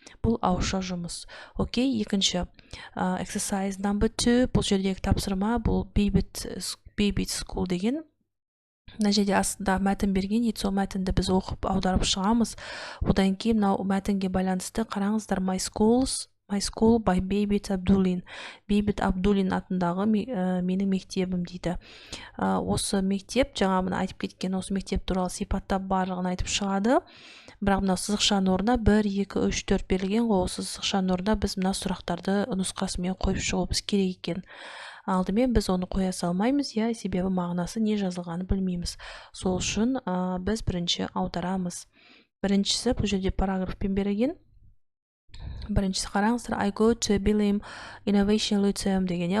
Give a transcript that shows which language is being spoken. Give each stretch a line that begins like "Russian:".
Kazakh: Бұл ауызша жұмыс. Окей, екінші exercise number 2. Бұл жердегі тапсырма, бұл Baby School деген. Мына жерде астында мәтін берген, сол мәтінді біз оқып аударып шығамыз. Одан кейін мынау мәтінге байланысты қараңыздар.
English: My School by Бейбит Абдуллин.
Kazakh: Бейбит Абдуллин атындағы менің мектебім дейді. Осы мектеп, жаңа мына айтып кеткен осы мектеп туралы сипаттап барлығын айтып шығады. Бірақ мына сызықшаның орнына 1, 2, 3, 4 берілген ғой. Осы сызықшаның орнына біз мына сұрақтарды нұсқасымен қойып шығуымыз керек екен. Алдымен біз оны қоя салмаймыз, себебі мағынасы не жазылғаны білмейміз. Сол үшін біз бірінші аударамыз. Біріншісі бұл жерде параграфпен берілген. Біріншісі қараңыздар,
English: I go to Bilim Innovation Lyceum
Kazakh: деген.